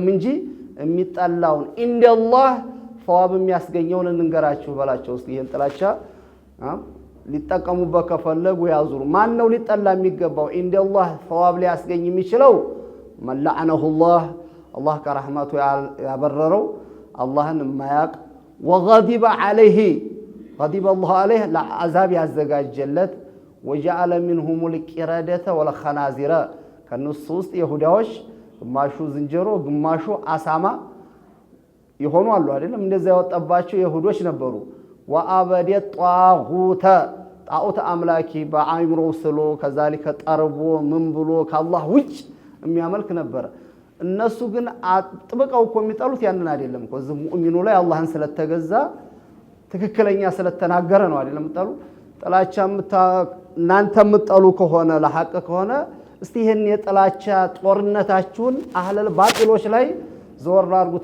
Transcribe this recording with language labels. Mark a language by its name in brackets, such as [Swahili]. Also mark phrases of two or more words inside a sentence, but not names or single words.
[Amharic] እንጂ የሚጠላውን [Arabic] عند الله ثواب [Amharic] የሚያስገኘውን እንገራችሁ በላቸው እስቲ ይሄን ጥላቻ ሊጠቀሙበት ከፈለጉ ያዙሩ ማን ነው ሊጠላ የሚገባው [Arabic] عند الله ثواب [Amharic] ሊያስገኝ የሚችለው መለዐነሁ አላህ ከረህመቱ ያበረረው አላህን ማያቅ [Arabic] وغضب عليه غضب الله عليه لعذاب [Amharic] ያዘጋጀለት [Arabic] وجعل منهم القردة والخنازير [Amharic] ከነሱ ውስጥ ይሁዳዎች ግማሹ ዝንጀሮ ግማሹ አሳማ ይሆኑ አሉ አይደለም እንደዛ ያወጣባቸው ይሁዶች ነበሩ [Arabic] وعبد الطاغوت [Amharic] ጣዖት አምላኪ በአይምሮ ስሎ ከዛሊከ ጠርቦ ምን ብሎ ከአላህ ውጭ የሚያመልክ ነበር እነሱ ግን አጥብቀው እኮ የሚጠሉት ያንን አይደለም እኮ ሙእሚኑ ላይ አላህን ስለተገዛ ትክክለኛ ስለተናገረ ነው አይደለም ተጠሉ ጥላቻ እናንተ የምትጠሉ ከሆነ ለሐቅ ከሆነ እስቲ ይሄን የጥላቻ ጦርነታችሁን አህለል ባጢሎች ላይ ዞር አድርጉት